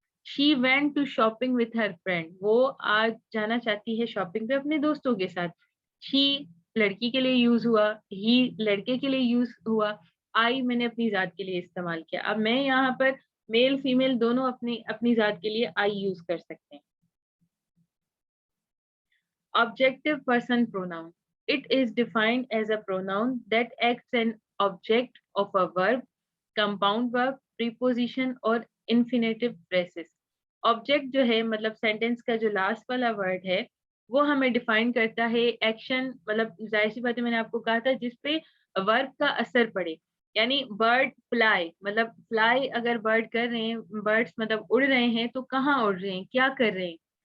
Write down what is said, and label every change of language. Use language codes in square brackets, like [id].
[en] she went to shopping with her friend, [hi] वो आज जाना चाहती है शॉपिंग पे अपने दोस्तों के साथ. शी लड़की के लिए यूज हुआ, ही लड़के के लिए यूज हुआ, आई मैंने अपनी जात के लिए इस्तेमाल किया. अब मैं यहाँ पर मेल फीमेल दोनों अपनी अपनी जात के लिए आई यूज कर सकते हैं. [en] Objective person pronoun. It is defined as a pronoun that acts an object of a verb, compound verb, preposition और infinitive phrases. [hi] Object जो है मतलब सेंटेंस का जो लास्ट वाला वर्ड है वो हमें डिफाइन करता है एक्शन, मतलब जाहिर सी बात है मैंने आपको कहा था जिसपे वर्ब का असर पड़े. यानी बर्ड फ्लाई, मतलब फ्लाई अगर बर्ड कर रहे हैं, बर्ड्स मतलब उड़ रहे हैं तो कहाँ उड़ रहे हैं, क्या कर रहे हैं.